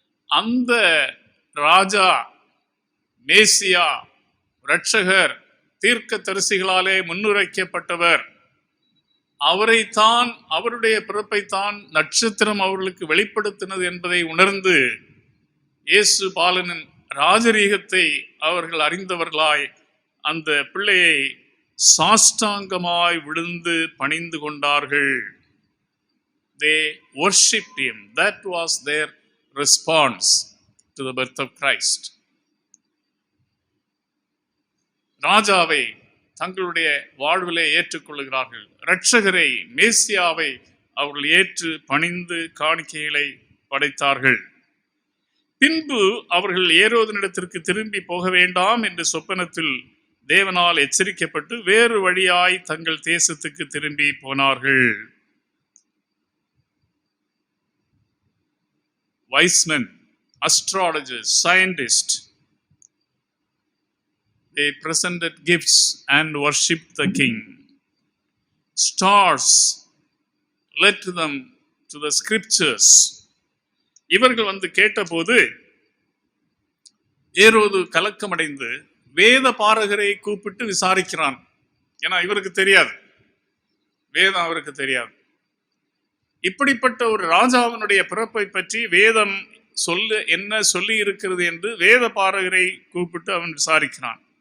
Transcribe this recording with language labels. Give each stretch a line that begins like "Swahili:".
Tamil: அந்த ராஜா, மேசியா, இரட்சகர், தீர்க்க தரிசிகளாலே முன்னுரைக்கப்பட்டவர், அவரைத்தான், அவருடைய பிறப்பைத்தான் நட்சத்திரம் அவர்களுக்கு வெளிப்படுத்தினது என்பதை உணர்ந்து இயேசு பாலனின் ராஜரீகத்தை அவர்கள் அறிந்தவர்களாய் அந்த பிள்ளையை சாஷ்டாங்கமாய் விழுந்து பணிந்து கொண்டார்கள்.
English: They worshipped him. That was their response to the birth of Christ.
Tamil: ராஜாவை தங்களுடைய வாழ்விலே ஏற்றுக்கொள்கிறார்கள். இரட்சகரை, மேசியாவை அவர்கள் ஏற்று பணிந்து காணிக்கைகளை படைத்தார்கள். பின்பு அவர்கள் ஏரோதனிடத்திற்கு திரும்பி போக வேண்டாம் என்று சொப்பனத்தில் தேவனால் எச்சரிக்கப்பட்டு வேறு வழியாய் தங்கள் தேசத்துக்கு திரும்பி போனார்கள்.
English: Wise men, astrologers, scientists, they presented gifts and worshipped the king. Stars led them to the scriptures.
Tamil: இவர்கள் வந்து கேட்டபோது ஏரோது கலக்கமடைந்து வேத பாரகரை கூப்பிட்டு விசாரிக்கிறான். ஏன்னா இவருக்கு தெரியாது, வேதம் அவருக்கு தெரியாது. இப்படிப்பட்ட ஒரு ராஜாவினுடைய பிறப்பை பற்றி வேதம் என்ன சொல்லி இருக்கிறது என்று வேத பாரகரை கூப்பிட்டு அவன் விசாரிக்கிறான்.